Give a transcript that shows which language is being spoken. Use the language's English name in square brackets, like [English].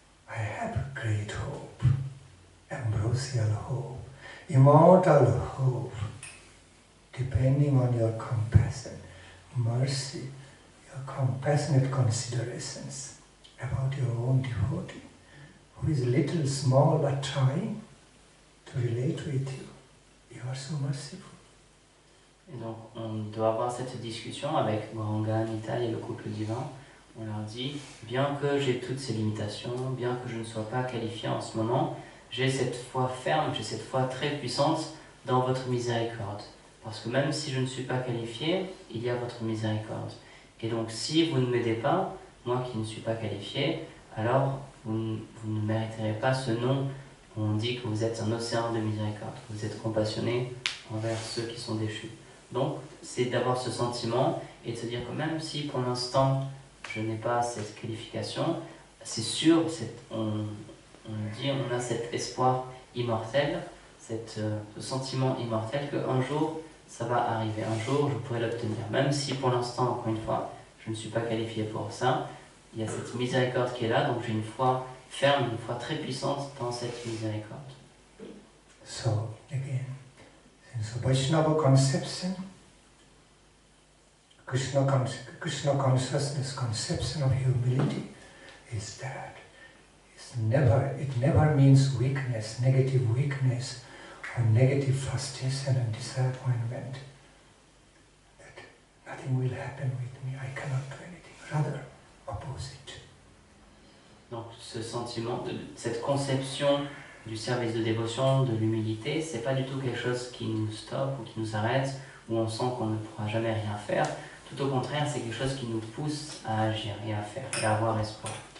[English] I have great hope, ambrosial hope, immortal hope, depending on your compassion, mercy, your compassionate considerations about your own devotee, who is little, small, but trying to relate with you. You are so merciful. [French] Et donc, on doit avoir cette discussion avec Gauranga, Nitai et le couple divin. On leur dit, bien que j'ai toutes ces limitations, bien que je ne sois pas qualifié en ce moment, j'ai cette foi ferme, j'ai cette foi très puissante dans votre miséricorde. Parce que même si je ne suis pas qualifié, il y a votre miséricorde. Et donc, si vous ne m'aidez pas, moi qui ne suis pas qualifié, alors vous ne mériterez pas ce nom où on dit que vous êtes un océan de miséricorde, que vous êtes compassionné envers ceux qui sont déchus. Donc, c'est d'avoir ce sentiment et de se dire que même si pour l'instant, je n'ai pas cette qualification, c'est sûr, on a cet espoir immortel, ce sentiment immortel qu'un jour, ça va arriver, un jour, je pourrai l'obtenir. Même si pour l'instant, encore une fois, je ne suis pas qualifié pour ça, il y a cette miséricorde qui est là, donc j'ai une foi ferme, une foi très puissante dans cette miséricorde. [English] So, again, since Vaishnava conception, Krishna consciousness conception of humility is that it never means weakness, negative weakness, or negative frustration and disappointment. That nothing will happen with me, I cannot do anything. Rather, opposite. [French] Donc ce sentiment, cette conception du service de dévotion, de l'humilité, c'est pas du tout quelque chose qui nous stoppe ou qui nous arrête, où on sent qu'on ne pourra jamais rien faire. Tout au contraire, c'est quelque chose qui nous pousse à agir et à faire, et à avoir espoir.